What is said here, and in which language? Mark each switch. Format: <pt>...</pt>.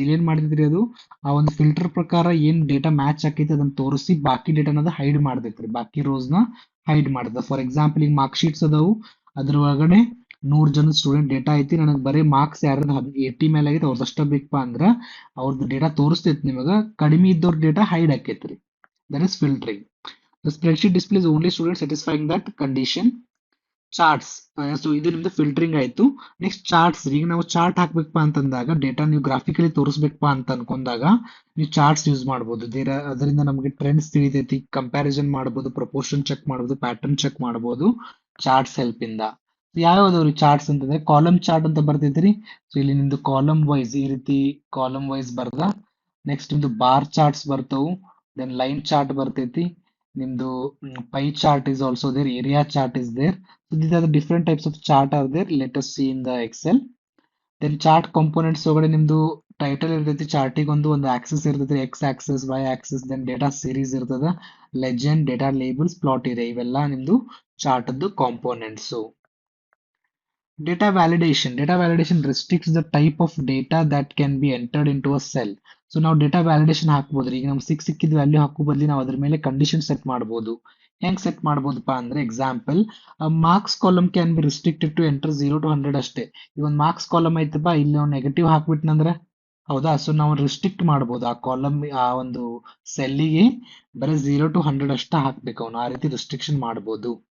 <kn>ಇಲ್ಲಿ ಏನ್ ಮಾಡಿದ್ರಿ ಅದು ಆ ಒಂದು ಫಿಲ್ಟರ್ ಪ್ರಕಾರ ಏನ್ ಡೇಟಾ ಮ್ಯಾಚ್ ಆಕೈತಿ ಅದನ್ನ ತೋರಿಸಿ ಬಾಕಿ ಡೇಟಾನ ಹೈಡ್ ಮಾಡ್ತೈತ್ರಿ, ಬಾಕಿ ರೋಸ್ ನ ಹೈಡ್ ಮಾಡ್ದ. ಫಾರ್ ಎಕ್ಸಾಂಪಲ್ ಈಗ ಮಾರ್ಕ್ ಶೀಟ್ಸ್ ಅದಾವು, ಅದ್ರ ಒಳಗಡೆ 100 ಜನ ಸ್ಟೂಡೆಂಟ್ ಡೇಟಾ ಐತಿ, ನನಗೆ ಬರೀ ಮಾರ್ಕ್ಸ್ ಯಾರ್ದು 80 ಮೇಲೆ ಆಗೈತೆ ಅವ್ರದಷ್ಟ ಬೇಕಪ್ಪ ಅಂದ್ರ ಅವ್ರದ್ದು ಡೇಟಾ ತೋರಿಸ್ತೈತಿ ನಿಮಗ, ಕಡಿಮೆ ಇದ್ದವ್ರ data hide ಆಕೈತ್ರಿ.</kn> <en>That is filtering. The spreadsheet displays only students satisfying that condition.</en> <kn>Charts, so ಇದು ನಿಮ್ದು ಫಿಲ್ಟರಿಂಗ್ ಆಯ್ತು. ನೆಕ್ಸ್ಟ್ ಚಾರ್ಟ್ಸ್, ಈಗ ನಾವು ಚಾರ್ಟ್ ಹಾಕ್ಬೇಕಪ್ಪ ಅಂತಂದಾಗ ಡೇಟಾ ನೀವು ಗ್ರಾಫಿಕಲಿ ತೋರಿಸ್ಬೇಕಪ್ಪ ಅಂತ ಅನ್ಕೊಂಡಾಗ ನೀವು ಚಾರ್ಟ್ಸ್ ಯೂಸ್ ಮಾಡ್ಬೋದು. ಅದರಿಂದ ನಮಗೆ ಟ್ರೆಂಡ್ಸ್ ತಿಳಿತೈತಿ, ಕಂಪ್ಯಾರಿಸನ್ ಮಾಡ್ಬೋದು, ಪ್ರಪೋರ್ಷನ್ ಚೆಕ್ ಮಾಡ್ಬೋದು, ಪ್ಯಾಟರ್ನ್ ಚೆಕ್ ಮಾಡ್ಬೋದು ಚಾರ್ಟ್ಸ್ ಹೆಲ್ಪ್ ಇಂದ. ಯಾವ್ಯಾವ್ದವ್ರಿ ಚಾರ್ಟ್ಸ್ ಅಂತಂದ್ರೆ ಕಾಲಮ್ ಚಾರ್ಟ್ ಅಂತ ಬರ್ತೈತ್ರಿ. ಸೊ ಇಲ್ಲಿ ನಿಮ್ದು ಕಾಲಮ್ ವೈಸ್ ಈ ರೀತಿ ಕಾಲಮ್ ವೈಸ್ ಬರ್ದ. ನೆಕ್ಸ್ಟ್ ನಿಮ್ದು ಬಾರ್ ಚಾರ್ಟ್ಸ್ ಬರ್ತವು, ದೆನ್ ಲೈನ್ ಚಾರ್ಟ್ ಬರ್ತೈತಿ, ನಿಮ್ದು pi chart</kn> <en>is also there, area chart is there. So these are the different types of chart are there. Let us see in the Excel. Then chart components</en> <kn>ಒಳಗಡೆ ನಿಮ್ದು title ಇರ್ತೈತಿ, ಚಾರ್ಟಿಗೆ ಒಂದು Axis ಇರ್ತೈತಿ, X Axis, Y Axis, then data series ಇರ್ತದ, legend, data labels, plot ಇದೆ, ಇವೆಲ್ಲ ನಿಮ್ದು chart ಅದ್ದು components.</kn> <en>Data validation restricts the type of data that can be entered into a cell.</en> <kn>So ನಾವು ಡೇಟಾ ವ್ಯಾಲಿಡೇಷನ್ ಹಾಕ್ಬೋದ್ರಿ. ಈಗ ನಮ್ಗೆ ಸಿಕ್ಕಿದ ವ್ಯಾಲ್ಯೂ ಹಾಕೋ ಬದಲಿ ನಾವು ಅದ್ರ ಮೇಲೆ ಕಂಡೀಷನ್ ಸೆಟ್ ಮಾಡ್ಬೋದು. ಹೆಂಗ್ ಸೆಟ್ ಮಾಡ್ಬೋದಪ್ಪ ಅಂದ್ರೆ example marks column</kn> <en>can be restricted to enter 0 to 100</en> <kn>ಅಷ್ಟೇ. ಈ ಒಂದು ಮಾರ್ಕ್ಸ್ ಕಾಲಮ್ ಐತಪ್ಪ, ಇಲ್ಲಿ ನಾವು ನೆಗೆಟಿವ್ ಹಾಕ್ಬಿಟ್ನಂದ್ರೆ ಹೌದಾ, ಸೊ ನಾವು ರಿಸ್ಟ್ರಿಕ್ಟ್ ಮಾಡ್ಬೋದು ಆ ಕಾಲಮ್, ಆ ಒಂದು ಸೆಲ್ಲಿಗೆ ಬರೀ 0 to 100 ಅಷ್ಟ ಹಾಕ್ಬೇಕು ಅವನು, ಆ ರೀತಿ ರಿಸ್ಟ್ರಿಕ್ಷನ್ ಮಾಡ್ಬೋದು.</kn>